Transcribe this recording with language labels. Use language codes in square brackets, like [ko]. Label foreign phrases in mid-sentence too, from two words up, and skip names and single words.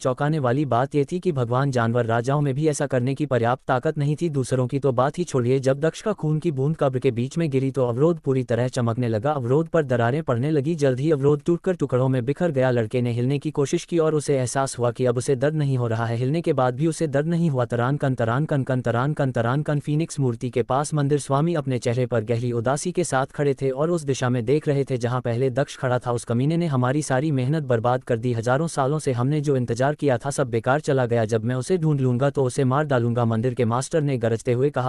[hi] चौंकाने वाली बात यह थी कि भगवान, जानवर, राजाओं में भी ऐसा करने की पर्याप्त ताकत नहीं थी। दूसरों की तो बात ही छोड़िए, जब दक्ष का खून की बूंद कब्र के बीच में गिरी तो अवरोध पूरी तरह चमकने लगा। अवरोध पर दरारें पड़ने लगी। जल्द ही अवरोध टूटकर टुकड़ों में बिखर गया। लड़के ने हिलने की कोशिश की और उसे एहसास हुआ कि अब उसे दर्द नहीं हो रहा है। हिलने के बाद भी उसे दर्द नहीं हुआ। तरान कन तरान कन कन तरान कन तरान कन फीनिक्स मूर्ति के पास मंदिर स्वामी अपने चेहरे पर गहरी उदासी के साथ खड़े थे और उस दिशा में देख रहे थे जहां पहले दक्ष खड़ा था। उस कमीने ने हमारी सारी मेहनत बर्बाद कर दी। हजारों सालों से हमने जो इंतजार किया था सब बेकार चला गया। जब मैं उसे ढूंढ लूंगा तो उसे मार डालूंगा, मंदिर के मास्टर ने गरजते हुए कहा।